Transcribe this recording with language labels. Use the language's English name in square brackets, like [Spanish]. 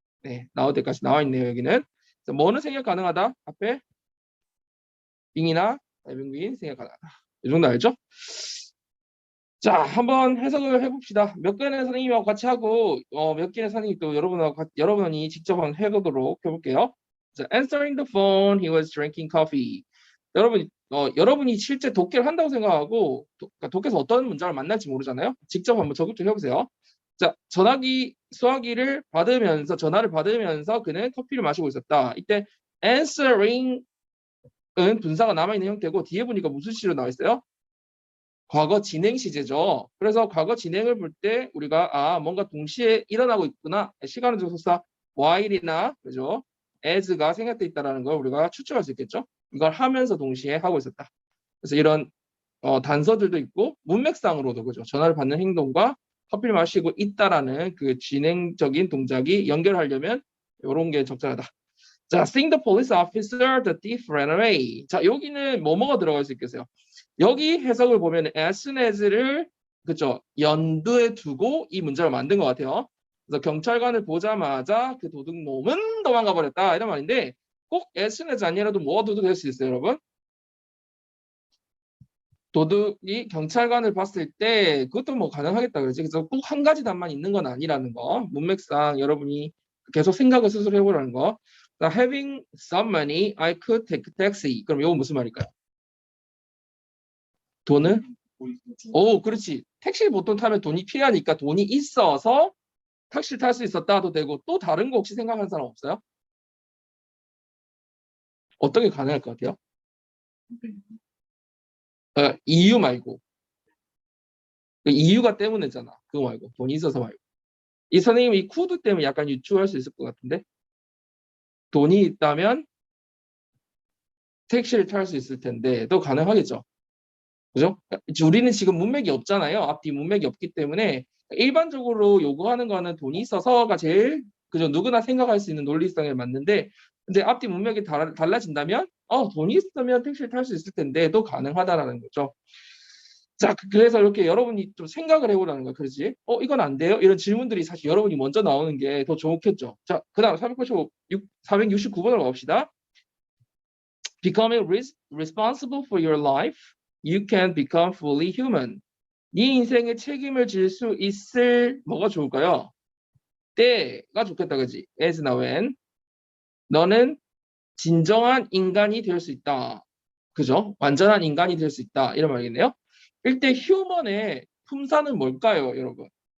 [Korean] 네, now that까지 나와 있네요. 여기는 뭐는 생략 가능하다 앞에 빙이나 빙 생략 가능하다. 이 정도 알죠? 자, 한번 해석을 해봅시다. 몇 개의 선생님하고 같이 하고 몇 개의 선생님 또 여러분이 직접 한번 해보도록 해볼게요. 자, [English] answering the phone, he was drinking coffee. [Korean] 여러분이 실제 독해를 한다고 생각하고 그러니까 독해에서 어떤 문장을 만날지 모르잖아요. 직접 한번 적용 좀 해보세요. 자, 수화기를 받으면서 전화를 받으면서 그는 커피를 마시고 있었다. 이때 answering은 분사가 남아있는 형태고 뒤에 보니까 무슨 시로 나와 있어요? 과거 진행 시제죠. 그래서 과거 진행을 볼 때 우리가 뭔가 동시에 일어나고 있구나. 시간은 접속사 while이나 그죠? as가 생략돼 있다는 걸 우리가 추측할 수 있겠죠. 이걸 하면서 동시에 하고 있었다. 그래서 이런 단서들도 있고 문맥상으로도 그죠. 전화를 받는 행동과 커피를 마시고 있다라는 그 진행적인 동작이 연결하려면 이런 게 적절하다. 자, [English] seeing the police officer, the thief ran away. [Korean] 자, 여기는 뭐뭐가 들어갈 수 있겠어요? 여기 해석을 보면 as soon as를 그죠 연두에 두고 이 문장을 만든 것 같아요. 그래서 경찰관을 보자마자 그 도둑놈은 도망가 버렸다 이런 말인데 꼭 as soon as 아니라도 뭐가 도둑될 수 있어요, 여러분? 도둑이 경찰관을 봤을 때 그것도 뭐 가능하겠다 그러지. 그래서 꼭 한 가지 답만 있는 건 아니라는 거. 문맥상 여러분이 계속 생각을 스스로 해보라는 거. [English] Having some money, I could take a taxi. [Korean] 그럼 이건 무슨 말일까요? 돈을? 오, 그렇지. 택시를 보통 타면 돈이 필요하니까 돈이 있어서 택시를 탈 수 있었다도 되고 또 다른 거 혹시 생각하는 사람 없어요? 어떤 게 가능할 것 같아요? 이유 말고. 그 이유가 때문에잖아. 그거 말고. 돈이 있어서 말고. 이 선생님이 이 쿠드 때문에 약간 유추할 수 있을 것 같은데 돈이 있다면 택시를 탈 수 있을 텐데 또 가능하겠죠. 그죠? 우리는 지금 문맥이 없잖아요. 앞뒤 문맥이 없기 때문에 일반적으로 요구하는 거는 돈이 있어서가 제일 그죠? 누구나 생각할 수 있는 논리성에 맞는데 근데 앞뒤 문맥이 달라진다면 돈이 있으면 택시를 탈 수 있을 텐데도 가능하다라는 거죠. 자, 그래서 이렇게 여러분이 좀 생각을 해보라는 거야. 그렇지? 이건 안 돼요? 이런 질문들이 사실 여러분이 먼저 나오는 게 더 좋겠죠. 자, 그 다음 469번으로 가봅시다. [English] Becoming responsible for your life, you can become fully human. [Korean] 네 인생에 책임을 질 수 있을 뭐가 좋을까요? 때가 좋겠다, 그지? as나 when. 너는 진정한 인간이 될 수 있다. 그죠? 완전한 인간이 될 수 있다. 이런 말이겠네요. 일대 human의 품사는 뭘까요, 여러분?